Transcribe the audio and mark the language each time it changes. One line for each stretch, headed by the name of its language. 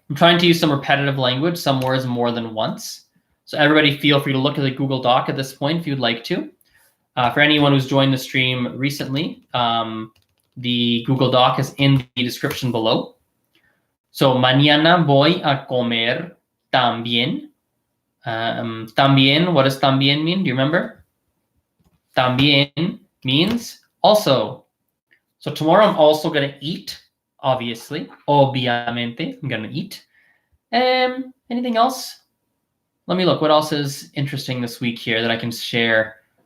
English: I'm trying to use some repetitive language, some words more than once. So everybody feel free to look at the Google Doc at this point if you'd like to. For anyone who's joined the stream recently, the Google Doc is in the description below.
Spanish: So, mañana voy a comer también.
English: También, what does también mean? Do you remember? También means also. So tomorrow I'm also going to eat, obviously. Obviamente, I'm going to eat. Anything else? Let me look. What else is interesting this week here that I can share?